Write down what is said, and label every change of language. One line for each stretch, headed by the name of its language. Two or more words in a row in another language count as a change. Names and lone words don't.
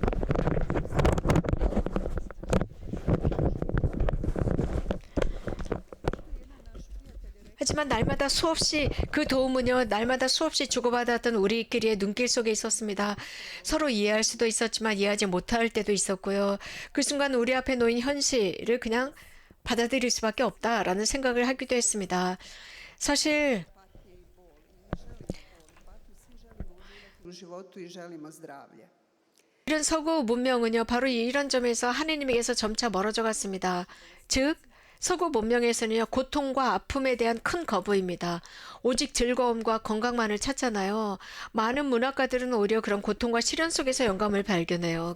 Korean: 하지만 날마다 수없이 주고받았던 우리끼리의 눈길 속에 있었습니다. 서로 이해할 수도 있었지만 이해하지 못할 때도 있었고요. 그 순간 우리 앞에 놓인 현실을 그냥 받아들일 수밖에 없다라는 생각을 하기도 했습니다. 사실
Croatian: u životu i želimo zdravlje.
Korean: 이런 서구 문명은요, 바로 이런 점에서 하느님에게서 점차 멀어져 갔습니다. 즉, 서구 문명에서는요, 고통과 아픔에 대한 큰 거부입니다. 오직 즐거움과 건강만을 찾잖아요. 많은 문학가들은 오히려 그런 고통과 시련 속에서 영감을 발견해요.